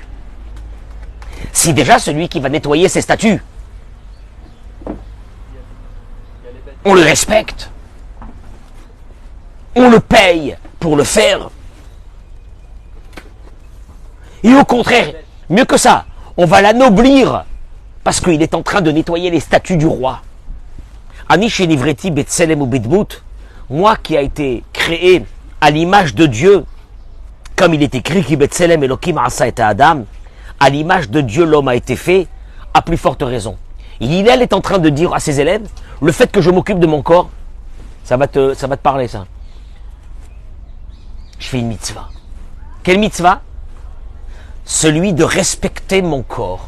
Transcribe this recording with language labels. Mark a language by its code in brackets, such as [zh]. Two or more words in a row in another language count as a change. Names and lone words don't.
[fr] Si déjà celui qui va nettoyer ces statues, on le respecte, on le paye pour le faire, et au contraire, mieux que ça, on va l'anoblir parce qu'il est en train de nettoyer les statues du roi. [he] אני שנבראתי בצלם ו בדמות, [fr] moi qui a été créé à l'image de Dieu, comme il est écrit [he] כי בצלם אלוקים עשה את אדם, [fr] à l'image de Dieu l'homme a été fait, à plus forte raison. Hillel est en train de dire à ses élèves, le fait que je m'occupe de mon corps, ça va te parler ça. Je fais une mitzvah. Quelle mitzvah? Celui de respecter mon corps.